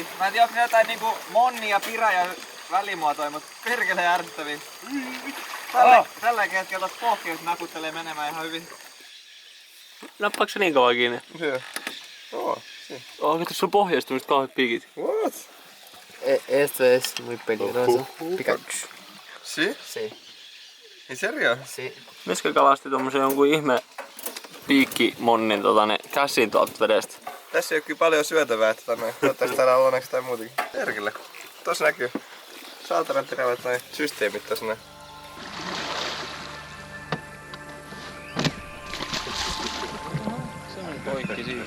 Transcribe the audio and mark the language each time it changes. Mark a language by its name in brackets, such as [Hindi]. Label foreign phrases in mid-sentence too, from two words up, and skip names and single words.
[Finnish] Mä en tiedä, onko ne jotain niinku monni ja pira ja välimuotoja, mut perkele ärsyttäviä. Tälläkin hetkellä tossa pohkeessa nakuttelee menemään ihan hyvin. Nappaako se niin kauan kiinni? Joo. Oh, Onko sulla pohjasta nyt kauheat piikit? what? [Spanish] Esto es muy peligroso. Pikachu. Si? Sí, In serio? sí. [Finnish] Missä kalasti tommosen jonkun ihme piikkimonnin käsiin tuolta vedestä? Tässä ei oo kyllä paljon syötävää, että toivottavasti täällä on onneksi tai muutenkin. Perkele. Tossa näkyy saatanan terävät noi systeemit tossa näin. Se on poikki siitä.